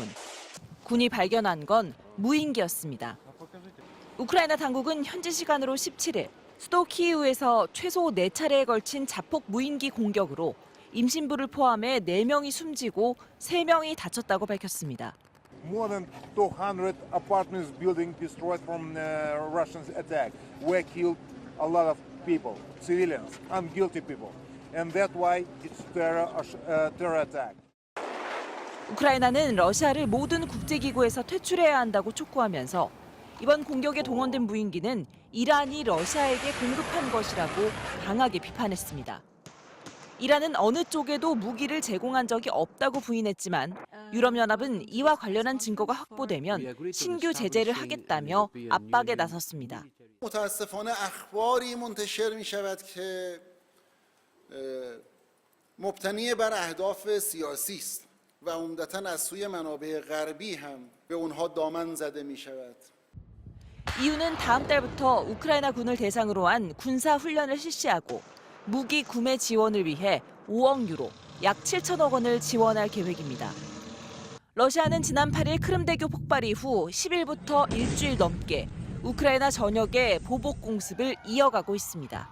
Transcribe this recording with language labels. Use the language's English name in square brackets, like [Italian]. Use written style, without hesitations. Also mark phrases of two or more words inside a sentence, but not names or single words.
[Korean] 군이 발견한 건 무인기였습니다. 우크라이나 당국은 현지 시간으로 17일 수도 키이우에서 최소 4차례에 걸친 자폭 무인기 공격으로 임신부를 포함해 4명이 숨지고 3명이 다쳤다고 밝혔습니다. [English] More than 200 apartments building destroyed from Russian attack. Were killed a lot of people, civilians, unguilty people, and that's why it's terror attack. [Korean] 우크라이나는 러시아를 모든 국제기구에서 퇴출해야 한다고 촉구하면서 이번 공격에 동원된 무인기는 이란이 러시아에게 공급한 것이라고 강하게 비판했습니다. 이란은 어느 쪽에도 무기를 제공한 적이 없다고 부인했지만 유럽연합은 이와 관련한 증거가 확보되면 신규 제재를 하겠다며 압박에 나섰습니다. [Persian] متاسفانه اخباری منتشر می‌شود که مبتنی بر اهداف سیاسی است و عمدتاً از سوی منابع غربی هم به اونها دامن زده می‌شود. [Korean] 이유는 다음 달부터 우크라이나 군을 대상으로 한 군사 훈련을 실시하고 무기 구매 지원을 위해 5억 유로, 약 7천억 원을 지원할 계획입니다. 러시아는 지난 8일 크림대교 폭발 이후 10일부터 일주일 넘게 우크라이나 전역에 보복 공습을 이어가고 있습니다.